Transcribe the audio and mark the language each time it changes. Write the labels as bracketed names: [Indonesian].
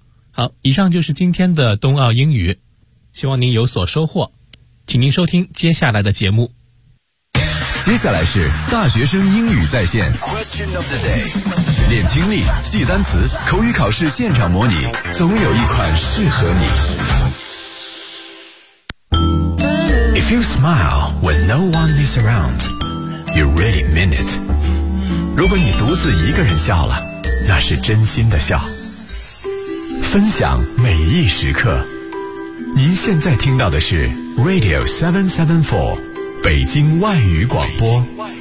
[Chinese] 好，以上就是今天的冬奥英语，希望您有所收获，请您收听接下来的节目。接下来是大学生英语在线 [English] Question of the day， [Chinese] 练听力，记单词，口语考试现场模拟，总有一款适合你。 [English] If you smile when no one is around, you really mean it。 [Chinese] 如果你独自一个人笑了，那是真心的笑。分享每一时刻，您现在听到的是 Radio 774，北京外语广播。